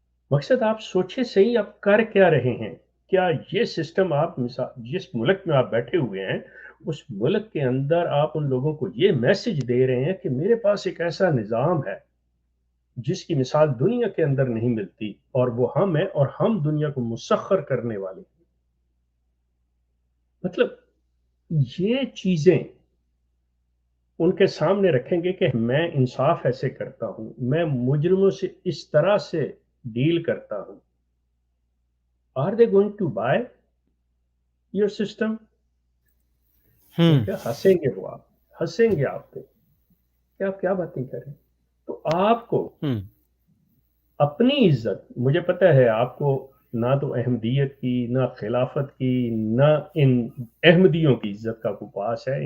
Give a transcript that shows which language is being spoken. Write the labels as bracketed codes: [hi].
[ur] مقصد آپ سوچے صحیح آپ کر کیا رہے ہیں. کیا یہ سسٹم آپ جس ملک میں آپ بیٹھے ہوئے ہیں اس ملک کے اندر آپ ان لوگوں کو یہ میسج دے رہے ہیں کہ میرے پاس ایک ایسا نظام ہے جس کی مثال دنیا کے اندر نہیں ملتی, اور وہ ہم ہیں, اور ہم دنیا کو مسخر کرنے والے ہیں. مطلب یہ چیزیں ان کے سامنے رکھیں گے کہ میں انصاف ایسے کرتا ہوں, میں مجرموں سے اس طرح سے ڈیل کرتا ہوں. [en] Are they going to buy your system? Hmm [ur] کیا ہنسیں گے وہ، آپ ہنسیں گے آپ پہ کہ آپ کیا باتیں کریں. تو آپ کو हम्म اپنی عزت، مجھے پتہ ہے آپ کو نہ تو احمدیت کی، نہ خلافت کی، نہ ان احمدیوں کی عزت کا کوئی پاس ہے.